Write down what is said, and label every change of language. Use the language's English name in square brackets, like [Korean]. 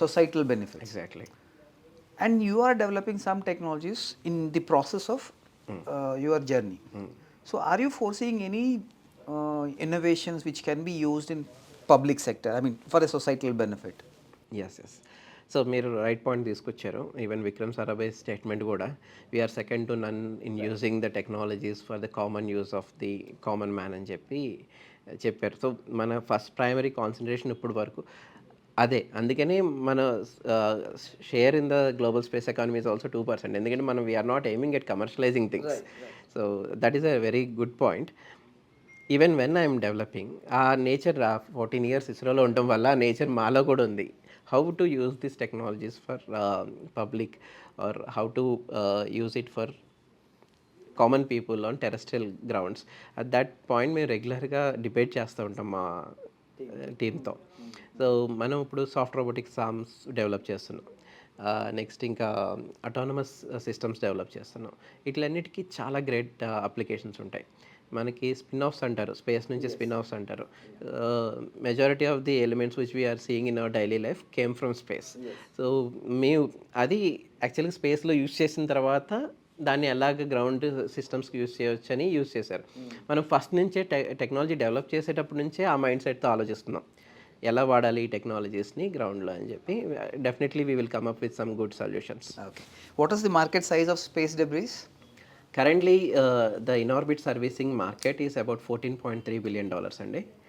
[English] societal benefits. Exactly. And you are developing some technologies in the process of your journey. So, are you foreseeing any innovations which can be used in public sector? I mean, for a societal benefit. [Telugu] Yes. So మీరు right point తీసుకొచ్చారు. [English] even Vikram Sarabhai statement కూడా we are second to none in using the technologies for the common use of the common man [Telugu] అని చెప్పారు. So మన first primary concentration ఇప్పుడు వరకు అదే. అందుకని మన [English] Share in the global space economy is also 2%. [Telugu] ఎందుకంటే మనం [English] We are not aiming at commercialising things. So that is a very good point. Even when I'm developing a nature [Telugu] 14 ఇయర్స్ ఇస్రోలో ఉండటం వల్ల ఆ నేచర్ మాలో కూడా ఉంది. [English] How to use these technologies for public or how to use it for common people on terrestrial grounds. At that point [Telugu] మేము రెగ్యులర్గా debate చేస్తూ ఉంటాం మా టీంతో. సో మనం ఇప్పుడు సాఫ్ట్ రోబోటిక్స్ ఆర్మ్స్ డెవలప్ చేస్తున్నాం. నెక్స్ట్ ఇంకా అటానమస్ సిస్టమ్స్ డెవలప్ చేస్తున్నాం. వీటిలన్నిటికీ చాలా గ్రేట్ అప్లికేషన్స్ ఉంటాయి. మనకి స్పిన్ ఆఫ్స్ అంటారు, స్పేస్ నుంచి స్పిన్ ఆఫ్స్ అంటారు. [English] Majority of the elements which we are seeing in our daily life came from space. [Telugu] So మేము అది యాక్చువల్గా స్పేస్లో యూజ్ చేసిన తర్వాత దాన్ని ఎలాగ గ్రౌండ్ సిస్టమ్స్కి యూజ్ చేయొచ్చు అని యూజ్ చేశారు. మనం ఫస్ట్ నుంచే టెక్నాలజీ డెవలప్ చేసేటప్పటి నుంచే ఆ మైండ్ సెట్తో ఆలోచిస్తున్నాం ఎలా వాడాలి ఈ టెక్నాలజీస్ని గ్రౌండ్లో అని చెప్పి. [English] Definitely we will come up with some good solutions. Okay. What is the market size of space debris? Currently, the in-orbit servicing market is about $14.3 billion అండి.